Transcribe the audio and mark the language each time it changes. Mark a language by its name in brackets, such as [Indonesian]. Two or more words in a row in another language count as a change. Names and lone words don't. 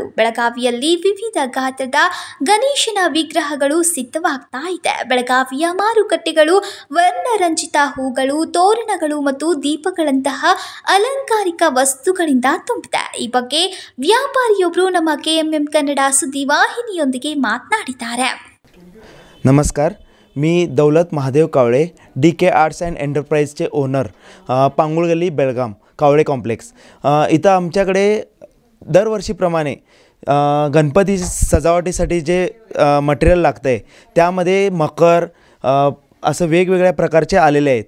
[Kannada] ಬೆಳಗಾವಿಯಲ್ಲಿ ವಿವಿಧ ಗಾತ್ರದ ಗಣೇಶನ ವಿಗ್ರಹಗಳು ಸಿದ್ಧವಾಗ್ತಾ ಇದೆ. ಬೆಳಗಾವಿಯ ಮಾರುಕಟ್ಟೆಗಳು ವರ್ಣರಂಜಿತ ಹೂಗಳು, ತೋರಣಗಳು ಮತ್ತು ದೀಪಗಳಂತಹ ಅಲಂಕಾರಿಕ ವಸ್ತುಗಳಿಂದ ತುಂಬಿದೆ. ಈ ಬಗ್ಗೆ ವ್ಯಾಪಾರಿಯೊಬ್ಬರು ನಮ್ಮ KMM ಕನ್ನಡ ಸುದ್ದಿ ವಾಹಿನಿಯೊಂದಿಗೆ ಮಾತನಾಡಿದ್ದಾರೆ. [Marathi] नमस्कार, मी दौलत महादेव कावळे, DK आर्ट्स अँड एंटरप्राइजचे ओनर, पांगुळ गल्ली बेळगाम, कावळे कॉम्प्लेक्स. इथं आमच्याकडे दरवर्षीप्रमाणे गणपती सजावटीसाठी जे मटेरियल लागतं आहे त्यामध्ये मकर असं वेगवेगळ्या प्रकारचे आलेले आहेत.